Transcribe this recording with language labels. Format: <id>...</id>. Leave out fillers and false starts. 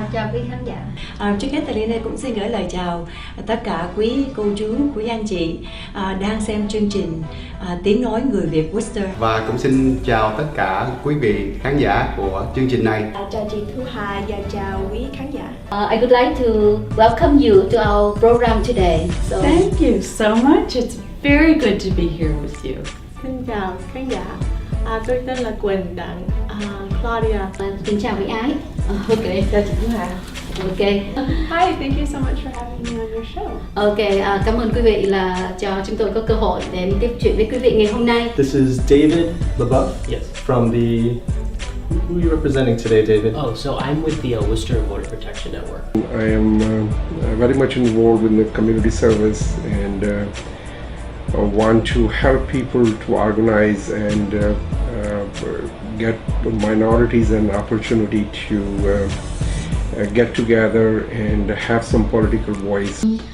<vi>Chào quý khán giả. Trước hết tại đây cũng xin gửi lời chào tất cả quý cô chú, quý anh chị đang xem chương trình Tiếng Nói Người Việt Worcester. Và cũng xin chào tất cả quý vị khán giả của chương trình này. Chào chị Thu Hà và chào quý khán giả.</vi> <en>I would like to welcome you to our program today. So, Thank you so much. It's very good to be here with you.</en> <vi>Xin chào khán giả. Tôi tên là Quỳnh Đặng Claudia. kính chào quý ái. Ok. Chào chị Thu Hà.</vi> <en>Ok. Hi, thank you so much for having me on your show.</en> <vi>Ok, cảm ơn quý vị là cho chúng tôi có cơ hội để tiếp chuyện với quý vị ngày hôm nay.</vi> <en>This is David LeBeuf. Yes. From the... Who are you representing today, David? Oh, so I'm with the Worcester Border Protection Network. I am very much involved in the community service and want to help people to organize and get minorities an opportunity to get together and have some political voice.</en>